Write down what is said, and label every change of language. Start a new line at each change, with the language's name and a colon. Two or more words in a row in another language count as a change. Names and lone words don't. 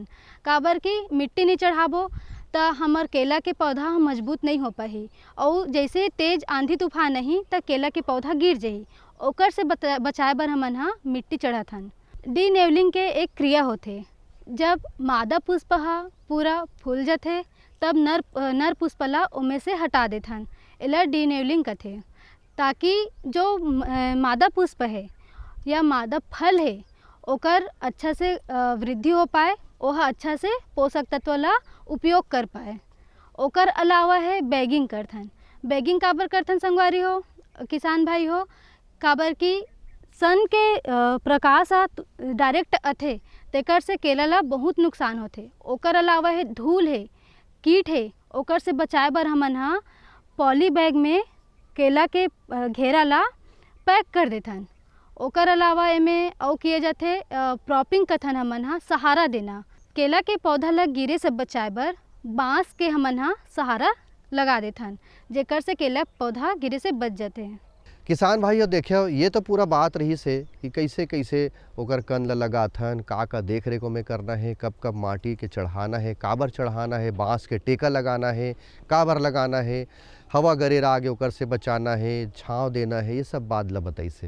Chhattisgarhi: काबर कि मिट्टी नहीं चढ़ाबो तो हमार केला के पौधा मजबूत नहीं हो पाही, और जैसे तेज आंधी तूफान नहीं तो केला के पौधा गिर जाही। ओकर से बचाए बर हमन हा मिट्टी चढ़ाथन। डीनेवलिंग के एक क्रिया होथे, जब मादा पुष्प हा पूरा फूल जाथे तब नर पुष्प ला ओमे से हटा देथन, एला डीनेवलिंग कथे, ताकि जो मादा पुष्प है या मादा फल है ओकर अच्छा से वृद्धि हो पाए, वह अच्छा से पोषक तत्व ला उपयोग कर पाए। ओकर अलावा है बैगिंग करथन। बैगिंग काबर करथन संगवारी हो, किसान भाई हो, काबर कि सन के प्रकाश डायरेक्ट अथे तेकर से केला ला बहुत नुकसान होथे। ओकर अलावा है धूल है, कीट है, ओकर से बचाए बर हमन हा पॉली बैग में केला के घेरा ला पैक कर देथन। ओकर अलावा एमे और किए जाते प्रॉपिंग कथन हमन हा सहारा देना। केला के पौधा ला गिरे से बचाए बर बांस के हमन हा सहारा लगा देथन, जेकर से केला पौधा गिरे से बच जाते हैं। किसान भाइयों देखियो, ये तो पूरा बात रही से कि कैसे कैसे ओकर कंद ला लगाथन, का देख रेख में करना है, कब कब माटी के चढ़ाना है, काबर चढ़ाना है, बांस के टेका लगाना है, काबर लगाना है, हवा गरेरा आगे ओकर से बचाना है, छांव देना है, ये सब बात ला बताई से।